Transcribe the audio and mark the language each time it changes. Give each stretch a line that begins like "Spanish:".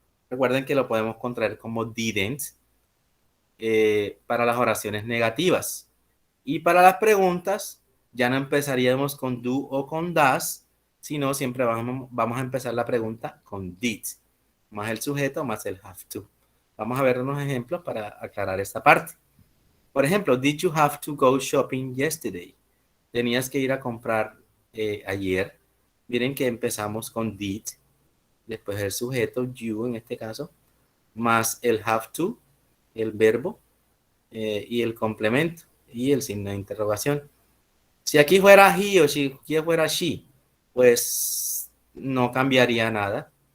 Spanish: Recuerden que lo podemos contraer como didn't para las oraciones negativas. Y para las preguntas, ya no empezaríamos con do o con does, sino siempre vamos a empezar la pregunta con did, más el sujeto, más el have to. Vamos a ver unos ejemplos para aclarar esta parte. Por ejemplo,
English: did you have to go shopping yesterday?
Spanish: Tenías que ir a comprar ayer. Miren que empezamos con did, después el sujeto, you en este caso, más el have to, el verbo, y el complemento y el signo de interrogación. Si aquí fuera he o si aquí fuera she, pues no cambiaría nada.